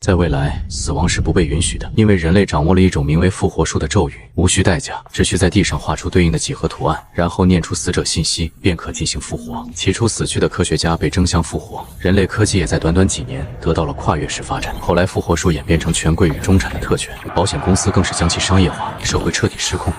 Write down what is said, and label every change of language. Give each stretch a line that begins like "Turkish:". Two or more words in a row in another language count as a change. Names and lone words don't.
Chinese: 在未来，死亡是不被允许的，因为人類掌握了一種名為復活術的咒語，無需代價，只需在地上畫出對應的幾何圖案，然後念出死者信息，便可進行復活。起初，死去的科學家被爭相復活，人類科技也在短短幾年得到了跨越式發展。後來，復活術演變成權貴與中產的特權，保險公司更是將其商業化，社會徹底失控。